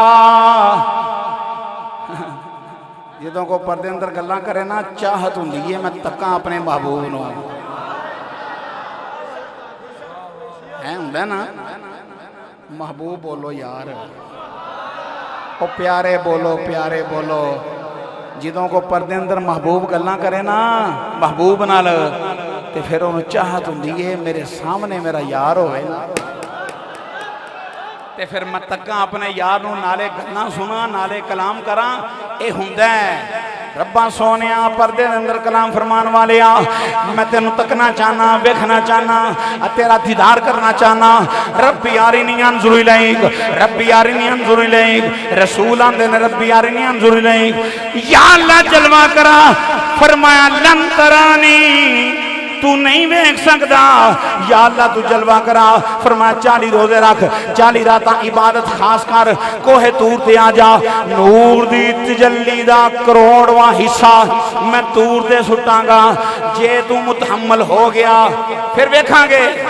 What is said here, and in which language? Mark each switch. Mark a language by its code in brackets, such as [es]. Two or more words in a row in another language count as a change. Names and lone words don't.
[pa] جدوں کو پردے اندر گلاں کرے نا چاہت ہوں لیے میں تکاں اپنے محبوب نو ہوں نا محبوب بولو یار او پیارے بولو جدوں کو پردے اندر محبوب گلاں کرے نا محبوب نال تے پھر انہوں چاہت ہوندی میرے سامنے میرا یار ہوئے نا تے پھر میں تکاں اپنے یار نوں نالے گلاں سنا نالے کلام کراں اے ہوندا ہے رباں سونیاں پردے اندر کلام فرمان والیا میں تینوں تکنا چاہنا ویکھنا چاہنا تیرا دیدار کرنا چاہنا [ar] ربی ارنی انظر الیک ربی ارنی انظر الیک [pa] رسول آندے نے [ar] ربی ارنی انظر الیک [pa] یا اللہ جلوہ کرا فرمایا [ar] لن ترانی [pa] تو نہیں ویکھ سکدا یا اللہ تو جلوہ کرا فرمایا 40 روزے رکھ 40 راتاں عبادت خاص کر کوہ طور تے آ جا نور دی تجلی دا کروڑواں حصہ میں طور تے سٹاں گا جے تو متحمل ہو گیا پھر ویکھاں گے